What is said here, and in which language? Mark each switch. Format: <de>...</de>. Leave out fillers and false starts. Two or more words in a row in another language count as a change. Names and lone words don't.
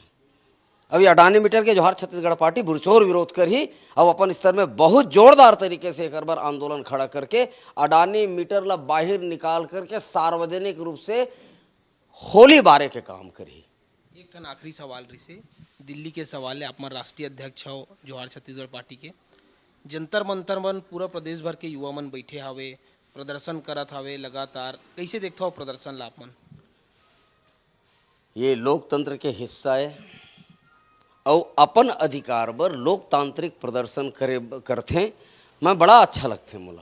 <hne>अब ये अडानी मीटर के जोहार छत्तीसगढ़ पार्टी बुरचोर विरोध कर ही अब अपन स्तर में बहुत जोरदार तरीके से एक बार आंदोलन खड़ा करके अडानी मीटर ला बाहर निकाल करके सार्वजनिक रूप से होली बारे के काम करी। एक ठन आखिरी सवाल रही से, दिल्ली के सवाल है, आप मन राष्ट्रीय अध्यक्ष हो जोहार छत्तीसगढ़ पार्टी के, जंतर मंतर मन पूरा प्रदेश भर के युवा मन बैठे हवे, प्रदर्शन करत हवे लगातार, कैसे देखते हो प्रदर्शन ला आप मन? ये लोकतंत्र के हिस्सा है और अपन अधिकार पर लोकतांत्रिक प्रदर्शन करते मैं बड़ा अच्छा लगते मोला।</hne>